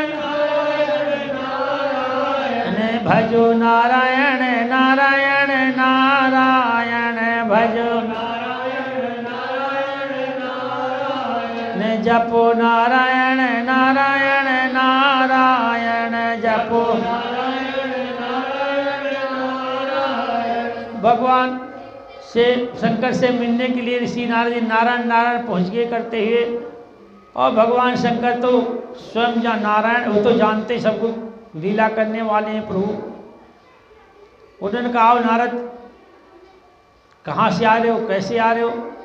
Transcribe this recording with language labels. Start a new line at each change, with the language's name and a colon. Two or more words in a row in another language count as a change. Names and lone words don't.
Hindi: भजो नारायण नारायण नारायण भजो नारायण नारायण नारायण जपो नारायण नारायण नारायण जपो नारायण नारायण नारायण। भगवान से शंकर से मिलने के लिए ऋषि नारद जी नारायण नारायण पहुँच गए करते हुए, और भगवान शंकर तो स्वयं नारायण, वो तो जानते सबको लीला करने वाले हैं प्रभु। उन्होंने कहा, नारद कहाँ से आ रहे हो, कैसे आ रहे हो?